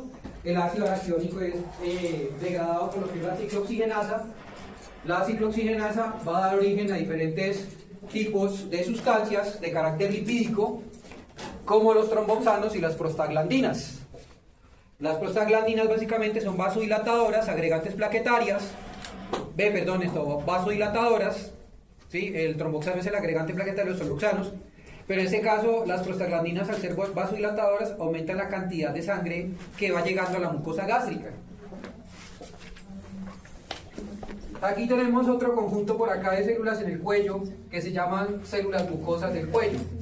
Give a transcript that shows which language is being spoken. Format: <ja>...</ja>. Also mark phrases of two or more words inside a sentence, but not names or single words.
<es>El ácido araquidónico es degradado por lo que es la ciclooxigenasa. La ciclooxigenasa va a dar origen a diferentes tipos de sustancias de carácter lipídico, como los tromboxanos y las prostaglandinas. Las prostaglandinas básicamente son vasodilatadoras, agregantes plaquetarias, vasodilatadoras. ¿Sí? El tromboxano es el agregante plaquetario de los tromboxanos, Pero en este caso, las prostaglandinas, al ser vasodilatadoras, aumentan la cantidad de sangre que va llegando a la mucosa gástrica. Aquí tenemos otro conjunto por acá de células en el cuello que se llaman células mucosas del cuello.</es>